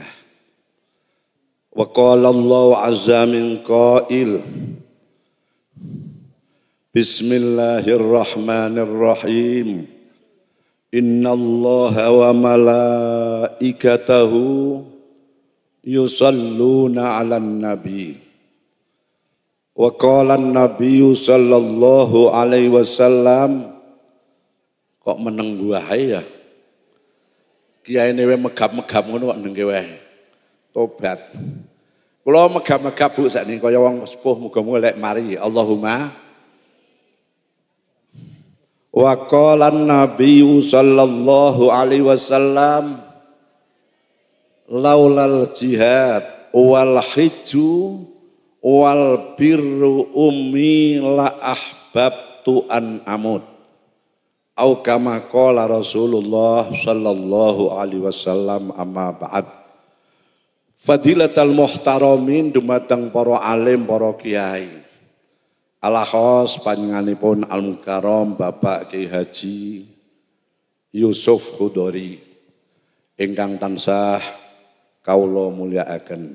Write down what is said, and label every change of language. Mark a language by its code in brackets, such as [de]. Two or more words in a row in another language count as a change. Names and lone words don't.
[ar] وقال الله عز من قائل. بسم الله الرحمن الرحيم. إن الله وملائكته يصلون على النبي. وقال النبي صلى الله عليه وسلم, [jv] kok meneng wae ya. Kiyaine wae megap-megap ngono kok nengke wae. Tobat. Kula megap-megap Bu sakniki kaya wong sepuh, muga-muga lek mari. [ar] اللهم. وقال النبي صلى الله عليه وسلم لولا الجهاد والحج وبر أمي لأحببت أن أموت. أو كما قال رسول الله صلى الله عليه وسلم، أما بعد. فضيلة المحترمين [jv] dumateng para alim, para kiai. Alahos panjenenganipun Al-Mukarram Bapak Kiai Haji Yusuf Hudori ingkang tansah kawula mulyakaken.